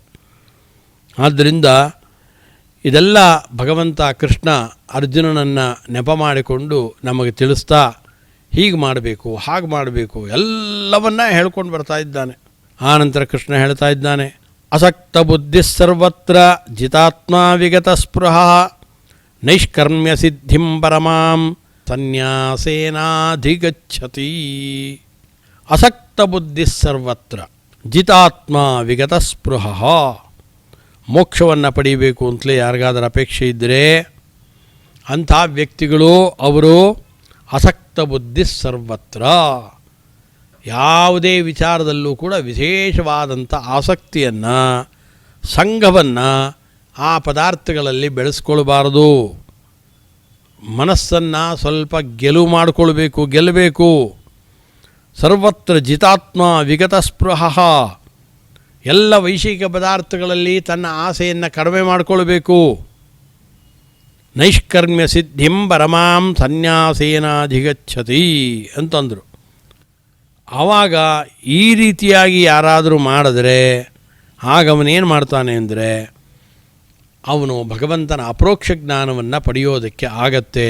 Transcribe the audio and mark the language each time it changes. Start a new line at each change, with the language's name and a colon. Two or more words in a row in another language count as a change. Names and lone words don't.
Kannada: ಆದ್ದರಿಂದ ಇದೆಲ್ಲ ಭಗವಂತ ಕೃಷ್ಣ ಅರ್ಜುನನನ್ನು ನೆಪ ಮಾಡಿಕೊಂಡು ನಮಗೆ ತಿಳಿಸ್ತಾ ಹೀಗೆ ಮಾಡಬೇಕು, ಹಾಗೆ ಮಾಡಬೇಕು ಎಲ್ಲವನ್ನ ಹೇಳ್ಕೊಂಡು ಬರ್ತಾ ಇದ್ದಾನೆ. ಆನಂತರ ಕೃಷ್ಣ ಹೇಳ್ತಾ ಇದ್ದಾನೆ,
Sanskrit: ಅಸಕ್ತ ಬುದ್ಧಿ ಸರ್ವತ್ರ ಜಿತಾತ್ಮ ವಿಗತ ಸ್ಪೃಹ ನೈಷ್ಕರ್ಮ್ಯ ಸಿದ್ಧಿಂ ಪರಮಾಂ ಸನ್ಯಾಸೇನಾಧಿಗಚ್ಚತಿ. ಅಸಕ್ತ ಬುದ್ಧಿ ಸರ್ವತ್ರ ಜಿತಾತ್ಮ ವಿಗತ ಸ್ಪೃಹ.
Kannada: ಮೋಕ್ಷವನ್ನು ಪಡೀಬೇಕು ಅಂತಲೇ ಯಾರಿಗಾದರೂ ಅಪೇಕ್ಷೆ ಇದ್ದರೆ ಅಂಥ ವ್ಯಕ್ತಿಗಳು ಅವರು
Sanskrit: ಅಸಕ್ತ ಬುದ್ಧಿ ಸರ್ವತ್ರ,
Kannada: ಯಾವುದೇ ವಿಚಾರದಲ್ಲೂ ಕೂಡ ವಿಶೇಷವಾದಂಥ ಆಸಕ್ತಿಯನ್ನು, ಸಂಘವನ್ನು ಆ ಪದಾರ್ಥಗಳಲ್ಲಿ ಬೆಳೆಸ್ಕೊಳ್ಬಾರದು. ಮನಸ್ಸನ್ನು ಸ್ವಲ್ಪ ಗೆಲ್ಲಬೇಕು.
Sanskrit: ಸರ್ವತ್ರ ಜಿತಾತ್ಮ ವಿಗತ ಸ್ಪೃಹ.
Kannada: ಎಲ್ಲ ವೈಷಯಿಕ ಪದಾರ್ಥಗಳಲ್ಲಿ ತನ್ನ ಆಸೆಯನ್ನು ಕಡಿಮೆ ಮಾಡಿಕೊಳ್ಬೇಕು.
Sanskrit: ನೈಷ್ಕರ್ಮ್ಯ ಸಿದ್ಧಿಂ ಪರಮಾಂ ಸನ್ಯಾಸೇನಾಧಿಗಚ್ಚತಿ ಅಂತಂದರು.
Kannada: ಆವಾಗ ಈ ರೀತಿಯಾಗಿ ಯಾರಾದರೂ ಮಾಡಿದ್ರೆ ಆಗ ಅವನೇನು ಮಾಡ್ತಾನೆ ಅಂದರೆ ಅವನು ಭಗವಂತನ ಅಪರೋಕ್ಷ ಜ್ಞಾನವನ್ನು ಪಡೆಯೋದಕ್ಕೆ ಆಗತ್ತೆ.